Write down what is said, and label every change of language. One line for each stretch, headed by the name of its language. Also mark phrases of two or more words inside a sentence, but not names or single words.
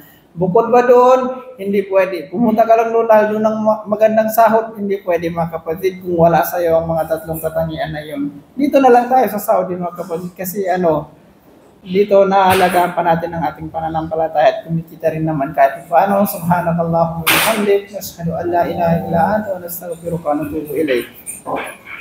Filipino: Bukod ba doon, hindi pwede. Pumunta ka lang doon lalo ng magandang sahod, hindi pwede mga kapatid kung wala sa iyo ang mga 3 katangian na yun. Dito na lang tayo sa Saudi mga kapatid kasi dito naalagaan pa natin ang ating pananampalataya at kumikita rin naman kahit paano.
Arabic: سبحانك اللهم وبحمدك نشهد أن لا إله إلا أنت ونستغفرك ونتوب إليك.